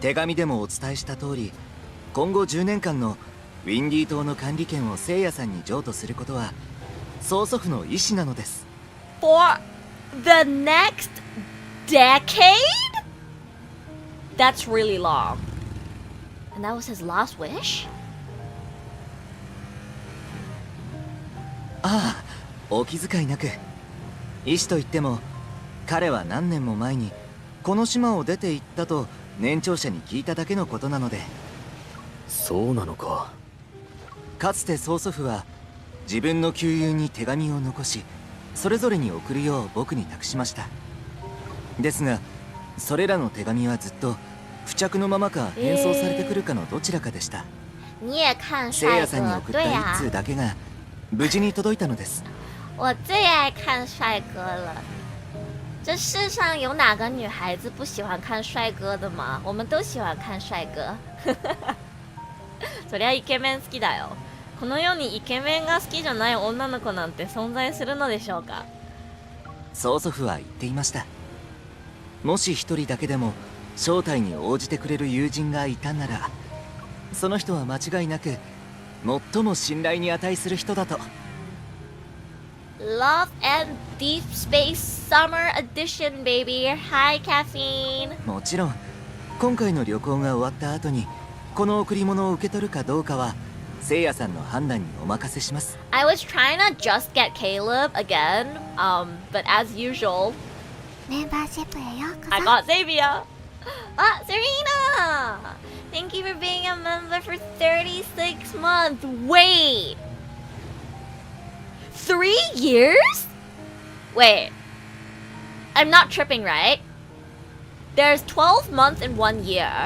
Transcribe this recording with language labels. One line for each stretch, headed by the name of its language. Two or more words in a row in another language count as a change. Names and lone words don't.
Japanese: 手紙でもお伝えした通り、今後10年間のウィンディー島の管理権をせいやさんに譲渡することは曽祖父の意思なのです。
English: For the next decade? That's really long. And that was his last wish?
Japanese: ああ、お気遣いなく。意思といっても彼は何年も前にこの島を出て行ったと年長者に聞いただけのことなので。そうなのか。かつて曽祖父は自分の旧友に手紙を残し、それぞれに送るよう僕に託しました。ですがそれらの手紙はずっと付着のままか返送されてくるかのどちらかでした。
Chinese: 你也看
Japanese: せいや
Chinese: 帅哥，
Japanese: さんに送った
Chinese: 对呀、
Japanese: 一通だけが無事に届いたのです。
Chinese: 我最爱看帅哥了。这世上有哪个女孩子不喜欢看帅哥的吗？我们都喜欢看帅哥。
Japanese: そりゃイケメン好きだよ。この世にイケメンが好きじゃない女の子なんて存在するのでしょうか。曽祖父は言っていました。もし一人だけでも招待に応じてくれる友人がいたなら、その人は間違いなく最も信頼に値する人だと。
English: Love and Deepspace Summer Edition, baby. Hi, Caffeine.
Japanese: もちろん今回の旅行が終わった後にこの贈り物を受け取るかどうかはせいやさんの判断にお任せします。
English: I was trying to just get Caleb again, but as usual,
Japanese: メンバーシップへようこそ。
English: I got Xavier. Ah, Serena! Thank you for being a member for 36 months. Wait! 3 years? Wait. I'm not tripping, right? There's 12 months in 1 year.